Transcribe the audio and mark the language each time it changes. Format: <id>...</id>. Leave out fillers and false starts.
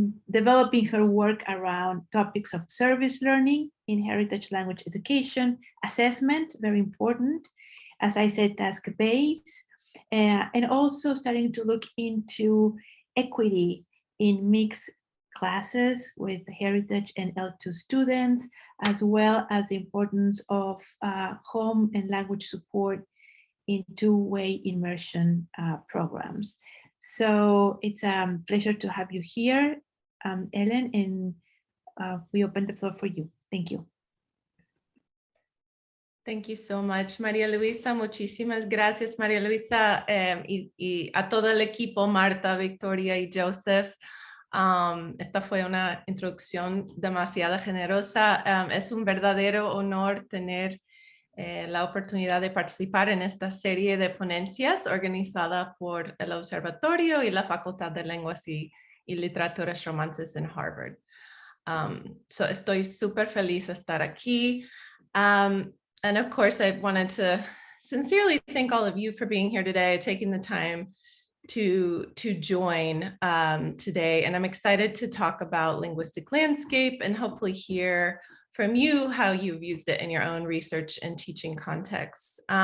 <en>developing her work around topics of service learning in heritage language education, assessment, very important, as I said, task-based, and also starting to look into equity in mixed classes with heritage and L2 students, as well as the importance of home and language support in two-way immersion programs. So it's a pleasure to have you here, Ellen, and we open the floor for you. Thank you. Thank you so much, María Luisa.</en> <es>Muchísimas gracias, María Luisa, y a todo el equipo, Marta, Victoria y Joseph. Esta fue una introducción demasiado generosa. Es un verdadero honor tener la oportunidad de participar en esta serie de ponencias organizada por el Observatorio y la Facultad de Lenguas y Literaturas Romances en Harvard. So estoy súper feliz de estar aquí.</es> <en>And of course, I wanted to sincerely thank all of you for being here today, taking the time to join today. And I'm excited to talk about linguistic landscape and hopefully hear from you how you've used it in your own research and teaching contexts.</en>